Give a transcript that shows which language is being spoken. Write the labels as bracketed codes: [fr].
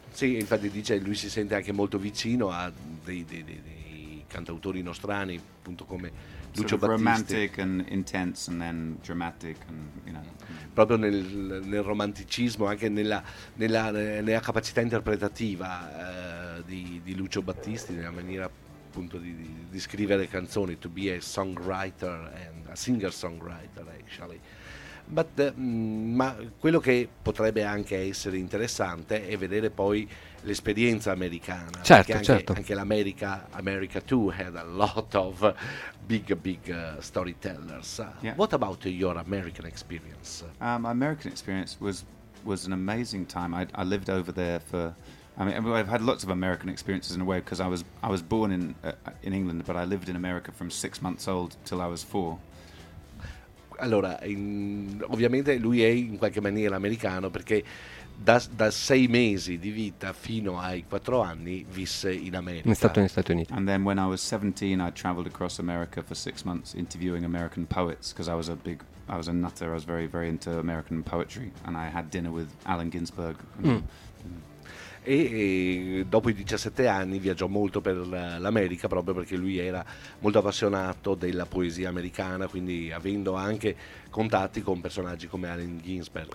[it] Sì, infatti dice, lui si sente anche molto vicino a dei cantautori nostrani, appunto come Lucio Battisti. [en] Romantic and intense and then dramatic and, you know. [it] Proprio nel romanticismo, anche nella capacità interpretativa di Lucio Battisti, nella maniera appunto di scrivere canzoni, [en] to be a songwriter and a singer-songwriter, actually. [it] Ma quello che potrebbe anche essere interessante è vedere poi l'esperienza americana. Certo, perché anche l'America, [en] America too, had a lot of big storytellers. Yeah. What about your American experience? My American experience was an amazing time. I lived over there for... I mean, I've had lots of American experiences in a way, because I was born in England, but I lived in America from 6 months old till I was 4. [it] Allora, ovviamente lui è in qualche maniera americano, perché da 6 mesi di vita fino ai 4 anni visse in America. È stato negli Stati Uniti. [en] And then when I was 17, I traveled across America for 6 months interviewing American poets, because I was a nutter. I was very, very into American poetry, and I had dinner with Allen Ginsberg. [it] E dopo i 17 anni viaggiò molto per l'America, proprio perché lui era molto appassionato della poesia americana, quindi avendo anche contatti con personaggi come Allen Ginsberg.